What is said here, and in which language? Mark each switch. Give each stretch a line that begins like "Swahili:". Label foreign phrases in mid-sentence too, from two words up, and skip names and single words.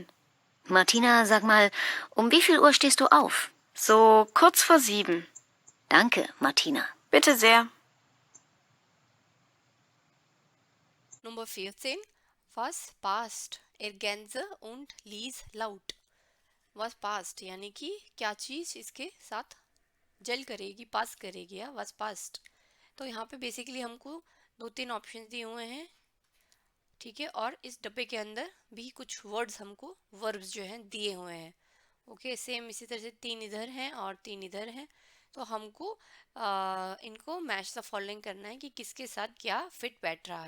German: Martina, sag mal, um wie viel Uhr stehst du auf? So kurz vor 7. Danke, Martina. Bitte sehr. Nummer 14. Was passt? Ergänze und lies laut। Was passt
Hindi: यानी कि क्या चीज़ इसके साथ जल करेगी, पास करेगी, या
German: was passed।
Hindi: तो यहाँ पे बेसिकली हमको 2-3 ऑप्शन दिए हुए हैं, ठीक है, और इस डब्बे के अंदर भी कुछ वर्ड्स हमको वर्ब्स जो हैं दिए हुए हैं। ओके, सेम इसी तरह से 3 इधर हैं और 3 इधर हैं, तो हमको इनको
English: match the following
Hindi: करना है कि किसके साथ क्या फिट बैठ रहा है।